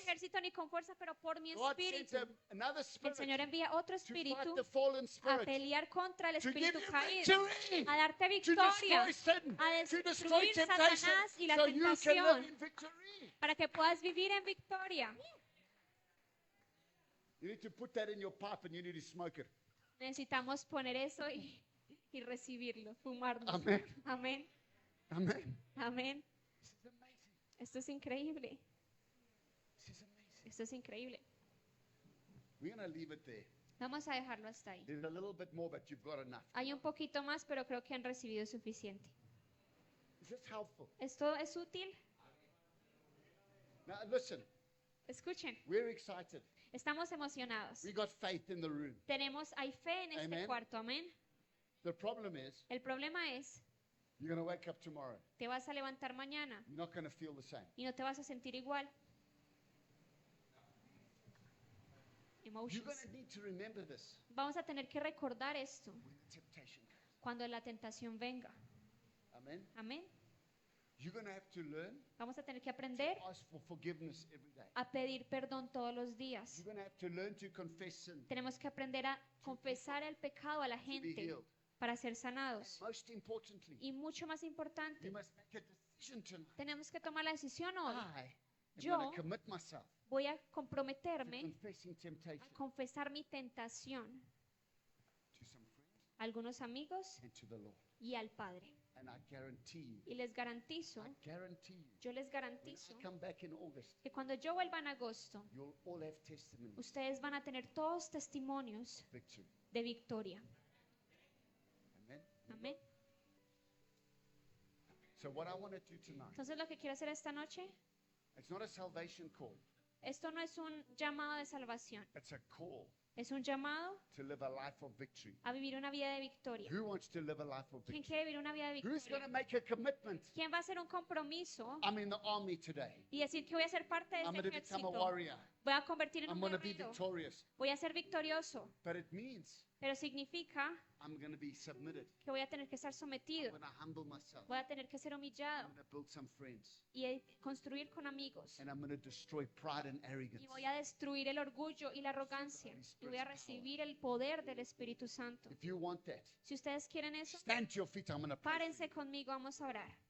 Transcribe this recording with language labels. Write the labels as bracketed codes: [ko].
[es] ejército ni con fuerza, pero por mi [en] God sends [es] espíritu. [en] another [es] El [en] spirit [es] Señor envía otro [en] to fight [es] espíritu [en] the fallen [es] a [en] spirit. [es] pelear contra el [en] To give [es] espíritu [en] you [es] caído, [en] victory. [es] a darte [en] To [es] victoria, [en] destroy sin. [es] a [en] To destroy [es] destruir [en] temptation. [es] Satanás y la [en] So you can live [es] tentación, [en] in victory. [es] para que puedas vivir en victoria. [en] You need to put that in your pipe and you need to smoke it. [es] Necesitamos poner eso y recibirlo, fumarlo. [en] Amen. [es] Amén. [en] Amen. [es] Amén. [en] This is amazing. [es] Esto es increíble. [en] This is amazing. [es] Esto es increíble. [en] We're going to leave it there. [es] Vamos a dejarlo hasta ahí. [en] There's a little bit more, but you've got enough. [es] Hay un poquito más, pero creo que han recibido suficiente. [en] Is this helpful? [es] ¿Esto es útil? [en] Now listen, [es] Escuchen, [en] we're excited. [es] estamos emocionados. [en] We got faith in the room. [es] Hay fe en este [en] Amen. [es] cuarto, amén. [en] The problem is, [es] El problema es, [en] you're going to wake up tomorrow. [es] te vas a levantar mañana [en] You're not going to feel the same. [es] y no te vas a sentir igual. [en] You're going Emotions. to need to remember this [es] Vamos a tener que recordar esto [en] when the temptation comes. [es] cuando la tentación venga. [en] Amen. [es] Amén. [en] You're going to have to learn [es] Vamos a tener que aprender [en] to ask for forgiveness every day. [es] a pedir perdón todos los días. [en] You're going to have to learn to confess sin, [es] Tenemos que aprender a confesar el pecado a la [en] to be [es] gente [en] healed. [es] para ser sanados. [en] Most importantly, [es] Y mucho más importante, [en] you must make a decision tonight. [es] tenemos que tomar la decisión hoy. [en] I am [es] Yo [en] going to commit myself [es] Voy a [en] to [es] comprometerme [en] confessing [es] a [en] temptation [es] confesar mi tentación [en] to some friends [es] a algunos amigos [en] and to the Lord. [es] y al Padre. [en] And I guarantee [es] Y les garantizo, [en] you, [es] yo les [en] when [es] garantizo [en] I come back in August, [es] que cuando yo vuelva en agosto, [en] you'll all have testimonies [es] ustedes van a tener todos testimonios [en] of victory. [es] de victoria. [en] Amen. [es] Amén. [en] So what I want to do tonight, [es] Entonces lo que quiero hacer esta noche, [en] it's not a salvation call. [es] esto no es un llamado de salvación, [en] It's a call [es] es un llamado [en] to live a life of victory. [es] a vivir una vida de victoria. [en] Who wants to live a life of [es] ¿Quién [en] victory? [es] quiere vivir una vida de [en] Who's going to [es] victoria? [en] make a commitment? [es] ¿Quién va a hacer un compromiso [en] I'm in the army today. [es] y decir que voy a ser parte de [en] I'm [es] este [en] going to become a [es] ejército? [en] warrior. [es] Voy a convertir en [en] I'm [es] un [en] going to be [es] guerrero. [en] victorious. [es] Voy a ser victorioso. [en] But it means [es] Pero significa [en] I'm going to be submitted. [es] que voy a tener que estar [en] I'm [es] sometido, [en] going to humble myself. [es] voy a tener que ser [en] I'm [es] humillado [en] going to build some friends. [es] y construir con amigos. [en] And I'm going to destroy pride and arrogance. [es] Y voy a destruir el orgullo y la arrogancia. Y voy a recibir el poder del Espíritu Santo. [en] If you want that, [es] Si ustedes quieren eso, [en] stand to your feet. I'm going to pray. [es] párense conmigo, vamos a orar.